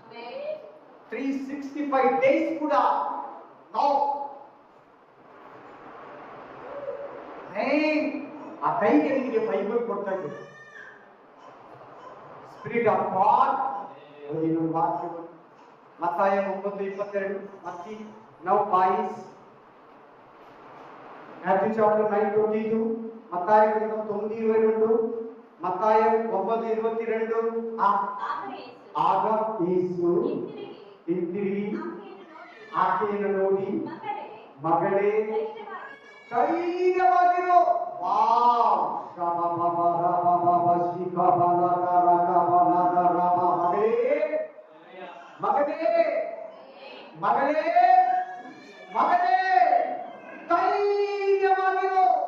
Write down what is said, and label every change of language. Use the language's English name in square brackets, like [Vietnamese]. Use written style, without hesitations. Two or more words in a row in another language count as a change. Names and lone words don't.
[Kannada] 365 ಡೇಸ್ ಕೂಡ ನಾವು ಆ ಧೈರ್ಯ ನಿಮಗೆ ಬೈಬಲ್ ಕೊಡ್ತಾ ಇದೆ. [English] Spirit of God. [Kannada] ಇನ್ನೊಂದು ವಾಕ್ಯ ಮತ್ತಾಯ 9:22 ಮತ್ತಿ 9:22 [English] Matthew chapter 9:22 [Telugu] మత్తాయి 9:22 మత్తాయి 9:22 [Kannada] ಆಗ ಯೇಸು ಹಿಂತಿರುಗಿ ಆಕೆಯನ್ನು ನೋಡಿ, ಮಗಳೇ ಧೈರ್ಯವಾಗಿರು. ವಾವ್ ಮಗನೇ ಮಗಳೇ ಮಗನೇ ಧೈರ್ಯವಾಗಿರು.